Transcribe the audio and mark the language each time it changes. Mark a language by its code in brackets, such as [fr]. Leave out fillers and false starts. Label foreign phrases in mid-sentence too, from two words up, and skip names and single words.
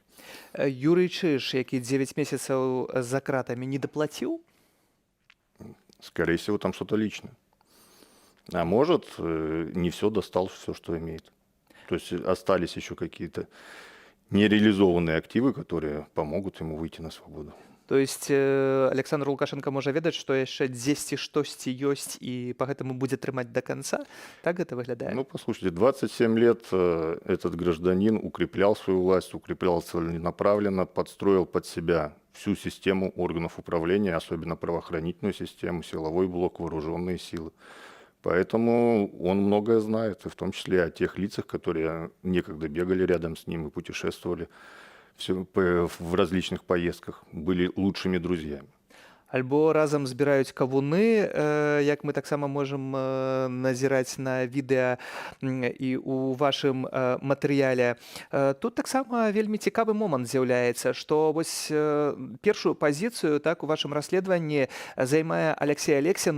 [ru] Юрий Чиж, який 9 месяцев за кратами, не доплатил? Скорее всего, там что-то личное. А может, не все достал, все, что имеет. То есть остались еще какие-то нереализованные активы, которые помогут ему выйти на свободу. [be] То есть Александр Лукашенко можа ведаць, што яшчэ дзесьці штосьці ёсць і па гэтаму будзе трымаць [ru] до конца? [be] Так это выглядае? [ru] Ну, послушайте, 27 лет этот гражданин укреплял свою власть, укреплял целенаправленно, подстроил под себя всю систему органов управления, особенно правоохранительную систему, силовой блок, вооруженные силы. Поэтому он многое знает, и в том числе о тех лицах, которые некогда бегали рядом с ним и путешествовали в различных поездках, были лучшими друзьями. [be] Альбо разам збіраюць кавуны, як мы таксама можам назіраць на відэа і ў вашым матэрыяле. Тут таксама вельмі цікавы момант з'яўляецца, што вось першую пазіцыю так у вашым расследаванні займае Алексей Алексин.